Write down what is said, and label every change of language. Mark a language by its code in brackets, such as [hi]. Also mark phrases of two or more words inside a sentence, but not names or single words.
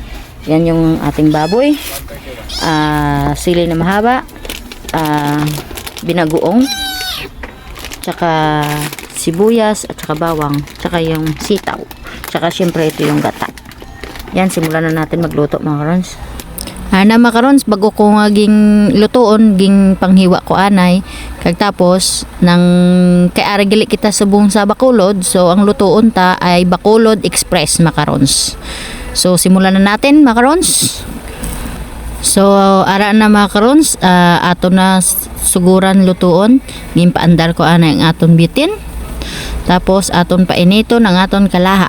[tl] Yan yung ating baboy, sili na mahaba, binagoong, tsaka sibuyas at tsaka bawang, tsaka yung sitaw, tsaka syempre ito yung gata. Yan, simulan na natin magluto mga ka-Rons. [hil] Na makarons bago ko nga ging lutoon ging panghiwa ko anay kag tapos nang kay ara gali kita subong sa Bacolod, so ang lutoon ta ay Bacolod Express makarons. So [tl] simulan na natin [hil] makarons. So ara na makarons, ato na suguran lutoon ngin paandar ko anay ang aton bitin, tapos aton painiton ang aton kalaha.